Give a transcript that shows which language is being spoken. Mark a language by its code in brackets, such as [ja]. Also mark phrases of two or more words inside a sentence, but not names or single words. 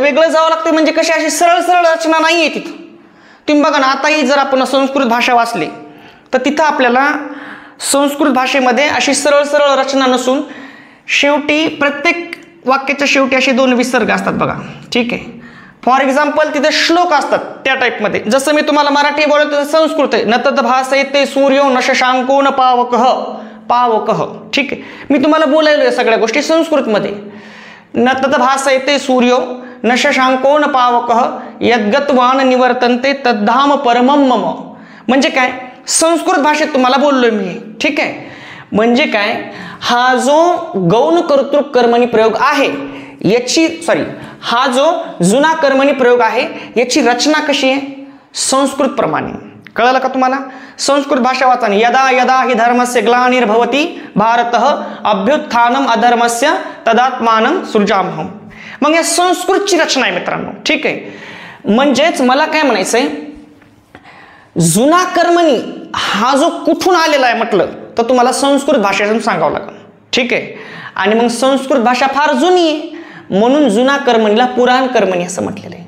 [mr] वेगळं जावं लागतं म्हणजे कशी? अशी सरळ सरळ रचना नाही आहे तिथं. तुम्ही बघा ना, आताही जर आपण संस्कृत भाषा वाचली तर तिथं आपल्याला संस्कृत भाषेमध्ये अशी सरळ सरळ रचना नसून शेवटी प्रत्येक वाक्याच्या शेवटी असे 2 विसर्ग असतात बघा. ठीक आहे, [en] for example [mr] तिथे श्लोक असतात त्या टाईपमध्ये. जसं मी तुम्हाला मराठी बोलतो संस्कृत आहे. [sa] न तद भासयते सूर्यो न शशांको न पावकः पावकः. [mr] ठीक आहे, मी तुम्हाला बोलायलो या सगळ्या गोष्टी संस्कृतमध्ये. [sa] न तद भासयते सूर्यो न शशांको न पावकः यद्गत्वान निवर्तन्ते तद्धाम परमं मम. [mr] म्हणजे काय? संस्कृत भाषेत तुम्हाला बोललोय मी. ठीक आहे, म्हणजे काय? हा जो गौण कर्तृक कर्मणी प्रयोग आहे याची हा जो जुना कर्मणी प्रयोग आहे याची रचना कशी आहे? संस्कृत प्रमाणे. कळलं का तुम्हाला? संस्कृत भाषा वाचा. [sa] यदा यदा हि धर्मस्य ग्लानिर्भवति भारतः अभ्युत्थानम अधर्मस्य तदात्मानं सृजामहं. [mr] मग या संस्कृतची रचना आहे मित्रांनो. ठीक आहे, म्हणजेच मला काय म्हणायचंय, जुना कर्मणी हा जो कुठून आलेला आहे म्हटलं तर तुम्हाला संस्कृत भाषेतून सांगावं लागेल. ठीक आहे, आणि मग संस्कृत भाषा फार जुनी आहे म्हणून जुना कर्मणीला पुराण कर्मणी असं म्हटलेलं आहे.